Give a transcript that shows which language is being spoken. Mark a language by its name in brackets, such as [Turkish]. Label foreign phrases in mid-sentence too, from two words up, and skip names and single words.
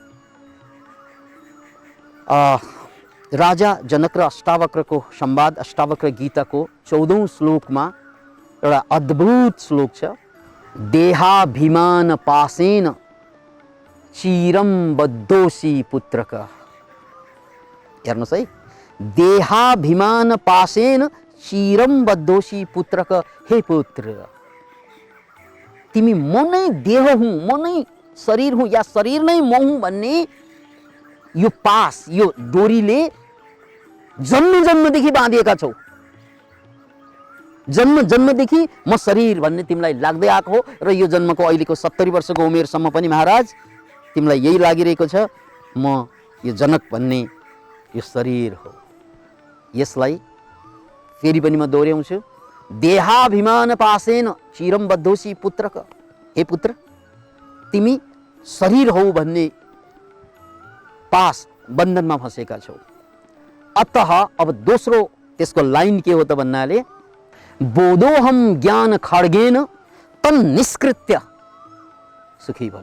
[Nepali] राजा जनक र अष्टावक्रको संवाद, अष्टावक्र गीताको 14औं श्लोकमा एउटा अद्भुत श्लोक छ। [Sanskrit] देहाभिमान पासेन चिरम बद्धोसी पुत्रक। [Nepali] हेर्नुहोस् है, [Sanskrit] देहाभिमान पासेन चिरम बद्धोसी पुत्रक। [Nepali] हे पुत्र, तिमी म नै देह हुँ, म नै शरीर हुँ या शरीर नै म हुँ भन्ने यो पास, यो डोरीले जन्म जन्मदेखि बाँधिएका छौ। जन्म जन्मदेखि म शरीर भन्ने तिमीलाई लाग्दै आएको हो र यो जन्मको अहिलेको 70 वर्षको उमेरसम्म पनि महाराज तिमीलाई यही लागिरहेको छ, म यो जनक भन्ने यो शरीर हो। यसलाई फेरि पनि म दोहोऱ्याउँछु। [Sanskrit] देहाभिमान पासेन चिरम बद्धोसी पुत्रक। [Nepali] हे पुत्र, तिमी शरीर हौ भन्ने पास, बन्धनमा फँसेका छौ। अतः अब दोस्रो त्यसको लाइन के हो त भन्नाले, [Sanskrit] बोधोहम ज्ञान खड्गेन तन निष्कृत्य सुखी भव।